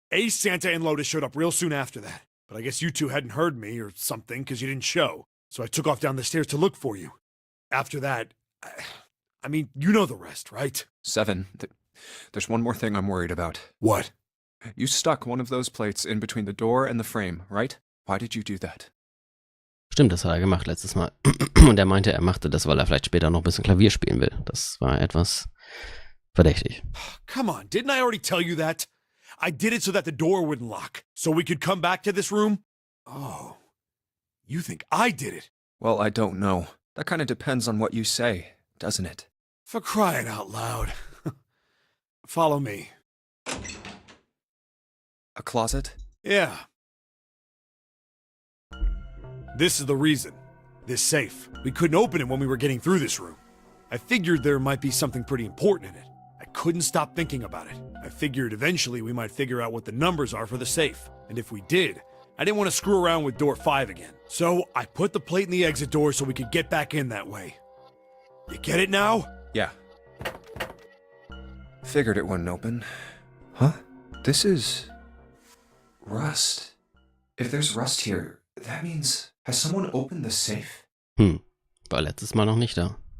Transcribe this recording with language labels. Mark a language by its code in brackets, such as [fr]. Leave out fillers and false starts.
[en] Ace, Santa, and Lotus showed up real soon after that. But I guess you two hadn't heard me or something because you didn't show. So I took off down the stairs to look for you. After that, I mean, you know the rest, right? 7. There's one more thing I'm worried about. What? You stuck one of those plates in between the door and the frame, right? Why did you do that? [de] Stimmt, das hat er gemacht letztes Mal. Und er meinte, er machte das, weil er vielleicht später noch ein bisschen Klavier spielen will. Das war etwas verdächtig. [en] Come on, didn't I already tell you that? I did it so that the door wouldn't lock, so we could come back to this room? Oh, you think I did it? Well, I don't know. That kind of depends on what you say, doesn't it? For crying out loud. Follow me. A closet? Yeah. This is the reason. This safe. We couldn't open it when we were getting through this room. I figured there might be something pretty important in it. I couldn't stop thinking about it. I figured eventually we might figure out what the numbers are for the safe. And if we did, I didn't want to screw around with door 5 again. So I put the plate in the exit door so we could get back in that way. You get it now? Yeah. Figured it wouldn't open. Huh? This is... rust. If there's rust here, that means... Has someone opened the safe? [de] War letztes Mal noch nicht da.